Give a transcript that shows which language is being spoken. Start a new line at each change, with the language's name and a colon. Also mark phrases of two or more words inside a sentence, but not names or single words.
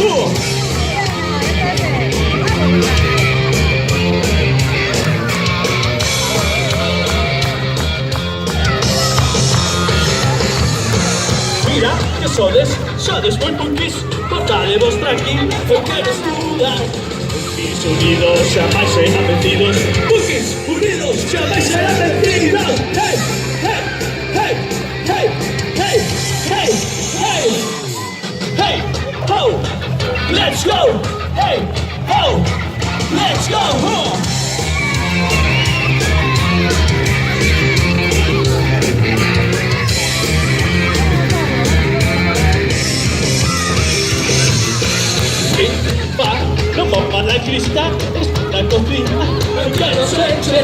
Galician: Mira, que sodes moi punkis, portadevos tranquil, eu quero estudar. Punkis unidos xamais serán vencidos, punkis unidos xamais serán vencidos.
English: Hey, hey, hey, hey, hey, hey, hey, hey, ho, let's go, hey, ho, let's go, ho.
Spanish: Non mova la crista, la cocina, que no se eche.